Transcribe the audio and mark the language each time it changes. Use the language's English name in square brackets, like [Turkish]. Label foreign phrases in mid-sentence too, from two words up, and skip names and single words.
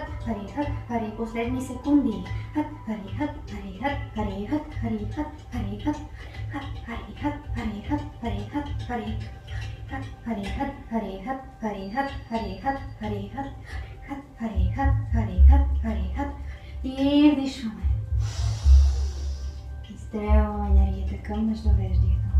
[Bulgarian] хари, хат, хари. Последни секунди. Хат, хари, хат, хари, хат, хари, хат, хари, хат, хари, хат, хат, хари, хат, хари, хат, хари, хат, хари. Хат, хари, хат, хари, хат, хари, хат, хари, хат, хари, хат, хат, хари, хат, хари, хат, хари, хат. И вдишваме. Изстрелваме енергията към междувеждието.